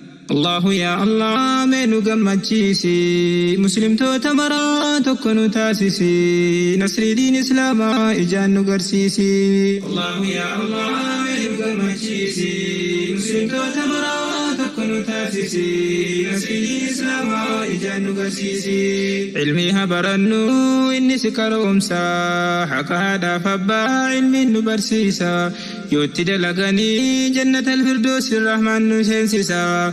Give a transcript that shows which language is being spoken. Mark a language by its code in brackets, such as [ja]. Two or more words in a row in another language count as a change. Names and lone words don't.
[ar] الله يا الله، [om] mee nu gammachiisi. Muslimtoota maraa tokko nu taasisi. Nasrii diin Islaamaa ijaan nu garsiisi. [ar] الله يا الله، [om] mee nu gammachiisi. Muslimtoota maraa tokko nu taasisi. Nasrii diin Islaamaa ijaan nu garsiisi. Ilmii haa barannu, inni si karoomsa. Haqa haadhaaf abbaa ilmiin nu barsiisa. Yoo itti dalaganii, Jannatal Firdoosi Rahmaan nu seensisa.